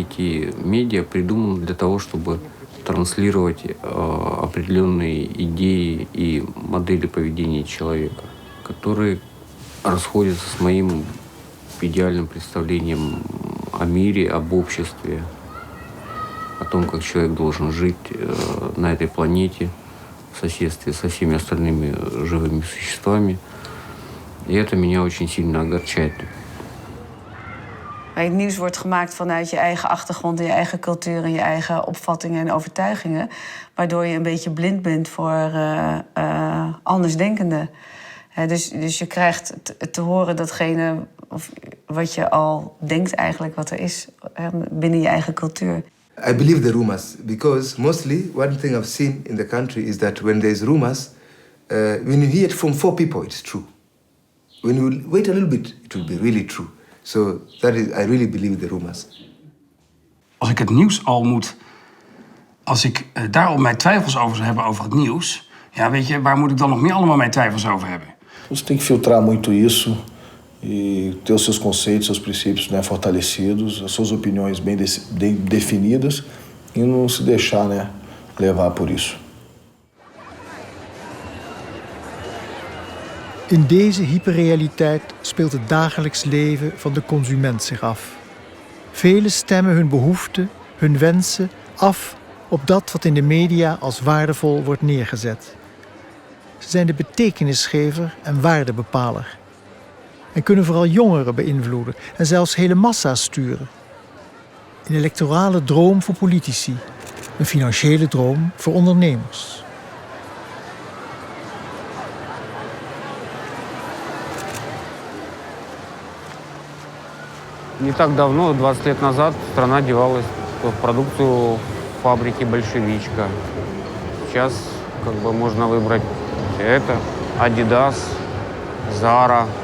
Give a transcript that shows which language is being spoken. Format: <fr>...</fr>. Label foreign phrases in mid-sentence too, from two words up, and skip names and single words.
<ru>эти медиа придуманы для того, чтобы транслировать определенные идеи и модели поведения человека, которые расходятся с моим идеальным представлением о мире, об обществе, о том, как человек должен жить на этой планете в соседстве со всеми остальными живыми существами. И это меня очень сильно огорчает.</ru> <nl>Het nieuws wordt gemaakt vanuit je eigen achtergrond en je eigen cultuur en je eigen opvattingen en overtuigingen. Waardoor je een beetje blind bent voor andersdenkenden. Dus je krijgt te horen datgene wat je al denkt eigenlijk wat er is binnen je eigen cultuur.</nl> <en>I believe the rumors because mostly one thing I've seen in the country is that when there's rumors, when you hear it from 4 people, it's true. When you wait a little bit, it will be really true. So that is, I really believe the rumors.</en> <nl>Als ik het nieuws al moet... Als ik daar al mijn twijfels over zou hebben over het nieuws... Ja, weet je, waar moet ik dan nog meer allemaal mijn twijfels over hebben?</nl> <pt>Você tem que filtrar muito isso e ter os seus conceitos, seus princípios, né, fortalecidos, as suas opiniões bem definidas e não se deixar, né, levar por isso.</pt> <nl>In deze hyperrealiteit speelt het dagelijks leven van de consument zich af. Velen stemmen hun behoeften, hun wensen af op dat wat in de media als waardevol wordt neergezet. Ze zijn de betekenisgever en waardebepaler. En kunnen vooral jongeren beïnvloeden en zelfs hele massa's sturen. Een electorale droom voor politici, een financiële droom voor ondernemers.</nl> <ru>Не так давно, 20 лет назад, страна девалась в продукцию фабрики «Большевичка». Сейчас как бы можно выбрать это, Adidas, Zara.</ru>